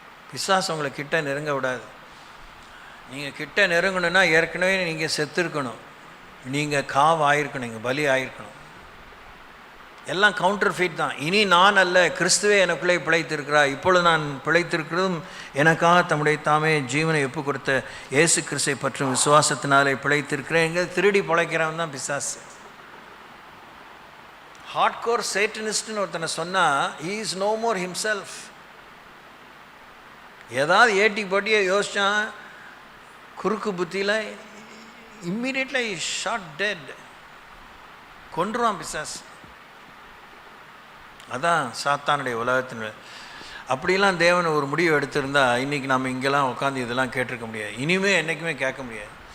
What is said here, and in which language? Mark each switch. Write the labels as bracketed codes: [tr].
[ta] பிசாசு உங்களை கிட்ட நெருங்க விடாது. நீங்கள் கிட்ட நெருங்கணுன்னா ஏற்கனவே நீங்கள் செத்துருக்கணும், நீங்கள் காவு ஆயிருக்கணும், நீங்கள் பலி ஆயிருக்கணும். எல்லாம் கவுண்டர் ஃபீட் தான். இனி நான் அல்ல, கிறிஸ்துவே எனக்குள்ளே பிழைத்திருக்கிறார். இப்பொழுது நான் பிழைத்திருக்கிறதும் எனக்காக தம்முடைய தாமே ஜீவனை ஒப்பு கொடுத்த இயேசு கிறிஸ்துவை பற்றும் விசுவாசத்தினாலே பிழைத்திருக்கிறேன். எங்கே திருடி பிழைக்கிறவன் தான் பிசாசு. [en] hardcore சேட்டனிஸ்ட்னு [ta] ஒருத்தனை சொன்னால் [en] he is no more himself. [ta] ஏதாவது ஏட்டி போட்டியை யோசிச்சான் குறுக்கு புத்தியில் [en] immediately shot dead, [ta] கொன்றுவான் பிசாசு. அதான் சாத்தானுடைய உலகத்தின். அப்படிலாம் தேவன் ஒரு முடிவு எடுத்திருந்தா இன்றைக்கி நம்ம இங்கெல்லாம் உட்காந்து இதெல்லாம் கேட்டிருக்க முடியாது, இனிமேல் என்றைக்குமே கேட்க முடியாது.